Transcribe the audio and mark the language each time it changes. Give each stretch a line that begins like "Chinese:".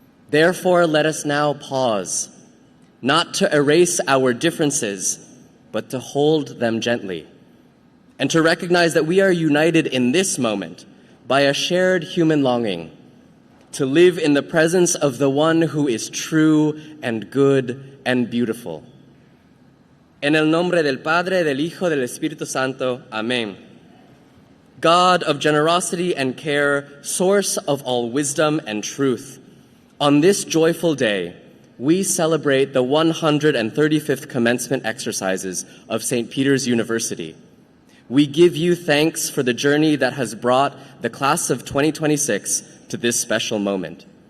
English: Therefore, let us now pause, not to erase our differences, but to hold them gently, and to recognize that we are united in this moment by a shared human longing to live in the presence of the one who is true and good and beautiful.
Spanish: En el nombre del Padre, del Hijo, del Espíritu Santo. Amén.
English: God of generosity and care, source of all wisdom and truth, on this joyful day, we celebrate the 135th commencement exercises of St. Peter's University. We give you thanks for the journey that has brought the class of 2026 to this special moment.